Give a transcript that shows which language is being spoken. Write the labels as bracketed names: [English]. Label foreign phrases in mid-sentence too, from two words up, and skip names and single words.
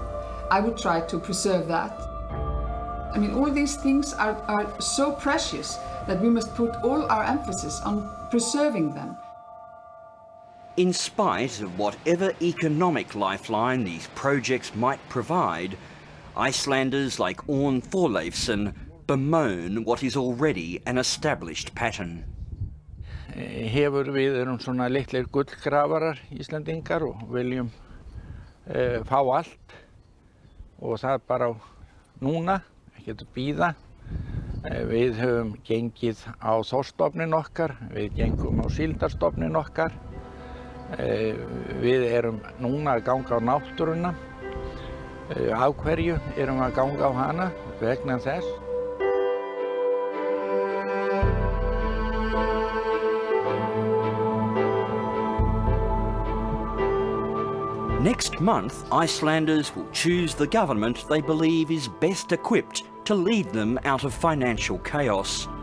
[English] I would try to preserve that. I mean, all these things are so precious that we must put all our emphasis on preserving them. In spite of whatever economic lifeline these projects might provide, Icelanders like Orns Thorleifsson bemoan what is already an established pattern. [Icelandic] Við erum svona litlir gullgrafarar Íslendingar og viljum fá allt og það bara núna, ekkert að bíða. Við höfum gengið á þorskstofninn okkar, við gengum á síldarstofninn okkar. Við erum núna að ganga á náttúruna. Af hverju erum við að ganga á hana? Vegna þess. [English] Next month, Icelanders will choose the government they believe is best equipped to lead them out of financial chaos.